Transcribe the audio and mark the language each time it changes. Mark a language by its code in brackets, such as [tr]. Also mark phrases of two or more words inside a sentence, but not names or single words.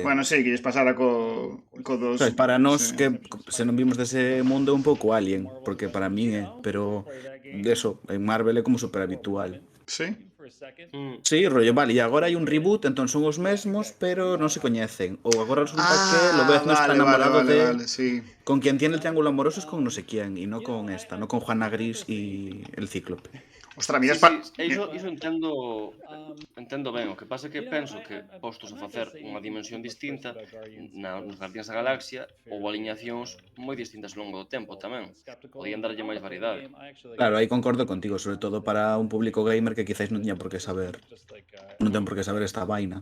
[gl] Bueno, sí, que lles pasara co dos... Sabes, para nós sí. que se non vimos dese mundo é un pouco alien, porque para min é, pero eso, en Marvel é como super habitual. Sí? Sí, rollo, vale, e agora hai un reboot, entón son os mesmos, pero non se coñecen. Ou agora resulta que Lobezno está enamorado vale, sí. [es] con quien tiene el triángulo amoroso es con no sé quién, y no con esta, no con Juana Gris y el Cíclope. Ostras, Sí, [gl] miras iso entendo ben, o que pasa é que penso que postos a facer unha dimensión distinta nos Guardians da Galaxia ou aliñacións moi distintas ao longo do tempo tamén. Podían darlle máis variedade. Claro, aí concordo contigo, sobre todo para un público gamer que quizáis non tiña por que saber, non ten por que saber esta vaina.